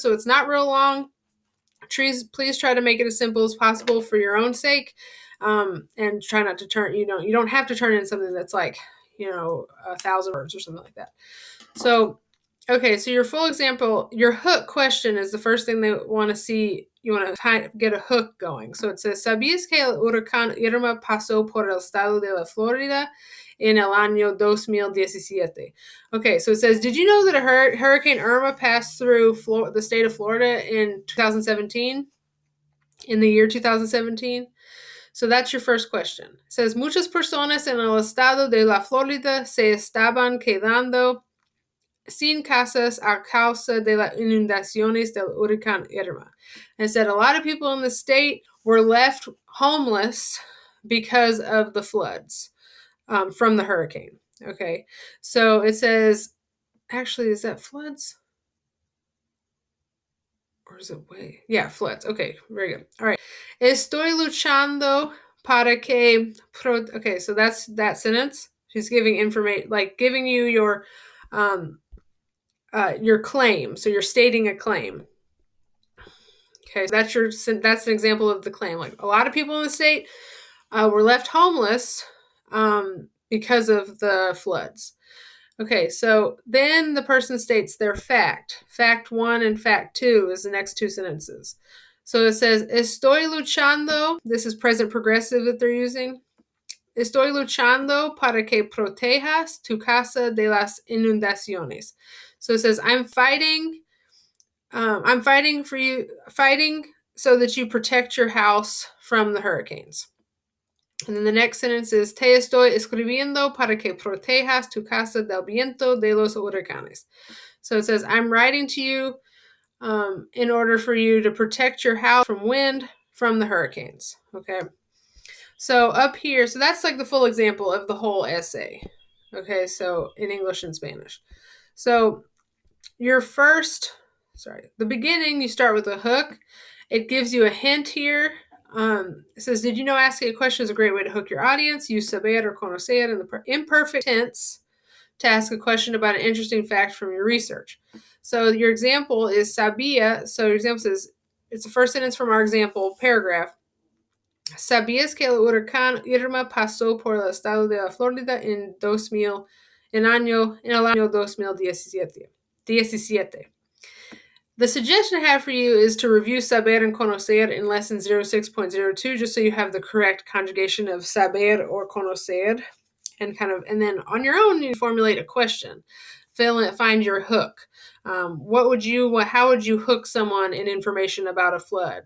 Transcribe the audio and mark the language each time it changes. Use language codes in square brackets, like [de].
[en] So it's not real long. Please try to make it as simple as possible for your own sake, and try not to turn, you don't have to turn in something that's like, 1,000 words or something like that. So, okay, so your full example, your hook question is the first thing they want to see. You want to get a hook going. So it says, [es] ¿Sabías que el huracán Irma pasó por el estado de la Florida en el año 2017? [en] Okay, so it says, did you know that Hurricane Irma passed through the state of Florida in 2017? In the year 2017? So that's your first question. It says, [es] muchas personas en el estado de la Florida se estaban quedando sin casas a causa de las inundaciones del huracán Irma. [en] And said a lot of people in the state were left homeless because of the floods from the hurricane. Okay, so it says, actually, is that floods? Or is it way? Yeah, floods. Okay, very good. All right. [es] Estoy luchando para que [en] okay, so that's that sentence. She's giving information, like giving you your claim. So you're stating a claim. Okay, so that's an example of the claim. Like a lot of people in the state were left homeless because of the floods. Okay, so then the person states their fact. Fact 1 and fact 2 is the next two sentences. So it says, [es] estoy luchando. [en] This is present progressive that they're using. [es] Estoy luchando para que protejas tu casa de las inundaciones. [en] So it says, I'm fighting fighting so that you protect your house from the hurricanes. And then the next sentence is, [es] te estoy escribiendo para que protejas tu casa del viento de los huracanes. [en] So it says, I'm writing to you in order for you to protect your house from wind from the hurricanes. Okay. So up here, so that's like the full example of the whole essay. Okay. So in English and Spanish. So the beginning, you start with a hook. It gives you a hint here. It says, did you know asking a question is a great way to hook your audience? Use saber or conocer in the imperfect tense to ask a question about an interesting fact from your research. So your example is sabía. So your example says, it's the first sentence from our example paragraph. [es] ¿Sabías que el huracán Irma pasó por el estado de la Florida en el año 2017? [en] The suggestion I have for you is to review saber and conocer in lesson 06.02, just so you have the correct conjugation of saber or conocer, and then on your own you formulate a question. Find your hook. How would you hook someone in information about a flood?